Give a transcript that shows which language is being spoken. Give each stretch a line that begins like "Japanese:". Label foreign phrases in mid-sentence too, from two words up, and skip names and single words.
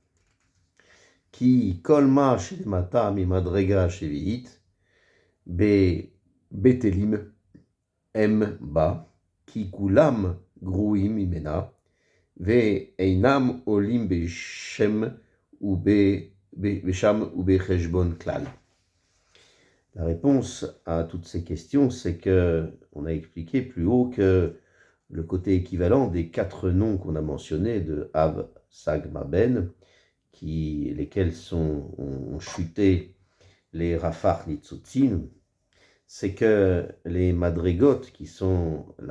Hebrew: כי כל מה שלמטה ממדרגה השביעית, בבטלים הם בה, כי כולם גרועים ממנה, ואינם עולים בשם ובחשבון כלל.
French: La réponse à toutes ces questions, c'est que on a expliqué plus haut que le côté équivalent des 4 noms qu'on a mentionnés de Av, Sag, Ma, Ben, lesquels ont chuté les
Hebrew: רפ"ח ניצוצין,
French: c'est que les madrigotes qui sont